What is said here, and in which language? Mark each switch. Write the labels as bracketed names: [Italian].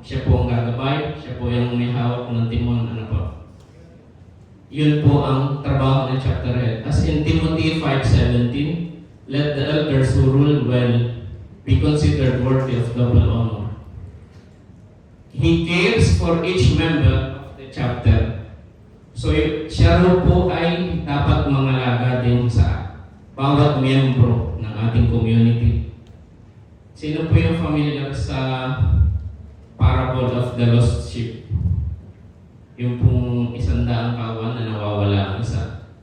[Filipino] Siya po ang gagabay, siya po yung may hawak ng timon. Ano po? Yun po ang trabaho ng chapter head. [English] As in Timothy 5:17, let the elders who rule well be considered worthy of double honor. He cares for each member of the chapter. [Filipino] So siya po ay dapat mangalaga din sa bawat miyembro ng ating community. Sino po yung familiar sa [English] parable of the lost sheep? [Filipino] Yung pong 100 kawan na nawawala ang isa.